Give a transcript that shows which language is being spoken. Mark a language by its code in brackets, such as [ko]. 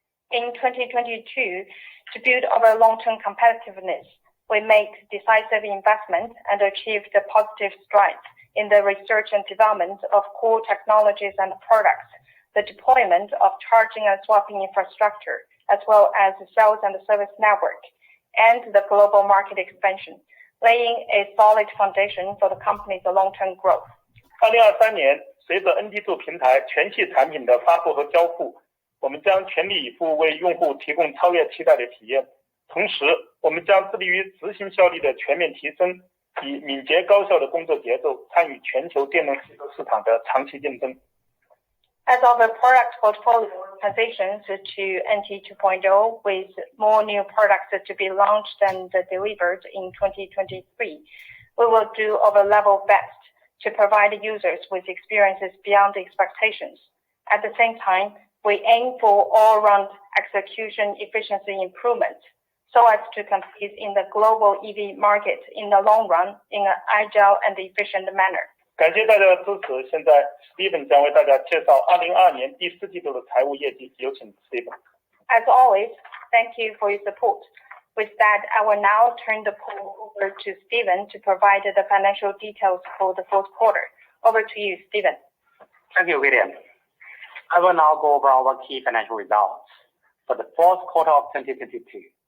[en] In 2022, to build our long-term competitiveness, we made decisive investment and achieved positive strides in the research and development of core technologies and products, the deployment of charging and swapping infrastructure, as well as the sales and service network, and the global market expansion, laying a solid foundation for the company's long-term growth. [zh] 2023年，随着 NT2 平台全系产品的发布和交付，我们将全力以赴为用户提供超越期待的体验。同时，我们将致力于执行效率的全面提升，以敏捷高效的工作节奏参与全球电动汽车市场的长期竞争。 [en] As our product portfolio transitions to NT 2.0 with more new products to be launched and delivered in 2023, we will do our level best to provide users with experiences beyond expectations. At the same time, We aim for all-round execution efficiency improvement so as to compete in the global EV market in the long run in an agile and efficient manner. [zh] 感谢大家的支持。现在 Steven 将为大家介绍2022年第4季度的财务业绩，有请 Steven。 [en] As always, thank you for your support. With that, I will now turn the call over to Steven to provide the financial details for the fourth quarter. Over to you, Steven. Thank you, William. I will now go over our key financial results for the fourth quarter of 2022.